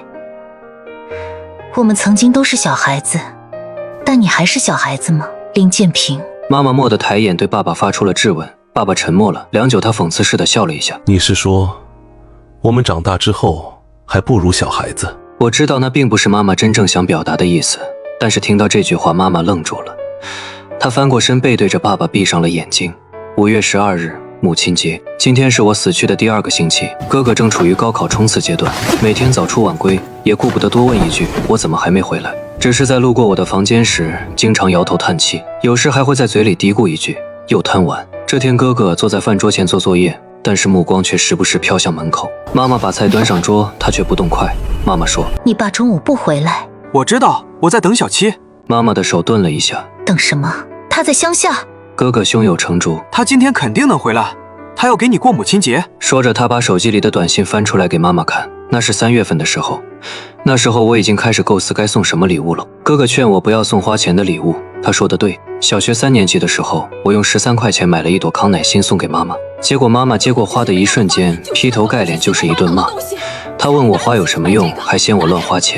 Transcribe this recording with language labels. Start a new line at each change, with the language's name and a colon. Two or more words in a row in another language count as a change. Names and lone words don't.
Chinese: 我們曾經都是小孩子，但你還是小孩子嗎，林建平？媽媽蓦地抬眼對爸爸發出了質問。爸爸沉默了良久，他諷刺似的笑了一下。你是說，我們長大之後還不如小孩子？我知道那並不是媽媽真正想表達的意思，但是聽到這句話，媽媽愣住了。她翻過身，背對着爸爸，閉上了眼睛。5月12日，母親節。今天是我死去的第2個星期，哥哥正處於高考衝刺階段，每天早出晚歸，也顧不得多問一句我怎麼還沒回來。只是在路過我的房間時，經常搖頭嘆氣，有時還會在嘴裡嘀咕一句又貪玩。這天哥哥坐在飯桌前做作業，但是目光卻時不時飄向門口。媽媽把菜端上桌，他卻不動筷。媽媽說：“ 你爸中午不回来。” 我知道，我在等小七。媽媽的手顿了一下。等什么？他在乡下。哥哥胸有成竹，他今天肯定能回来，他要给你过母親節。說着，他把手機裡的短信翻出來給媽媽看。那是3月份的時候，那時候我已經開始構思該送什麼禮物了。哥哥勸我不要送花錢的禮物，他說的對。小學3年級的時候，我用13塊錢買了一朵康乃馨送給媽媽，結果媽媽接過花的一瞬間，劈頭蓋臉就是一頓罵。她問我花有什麼用，還嫌我亂花錢。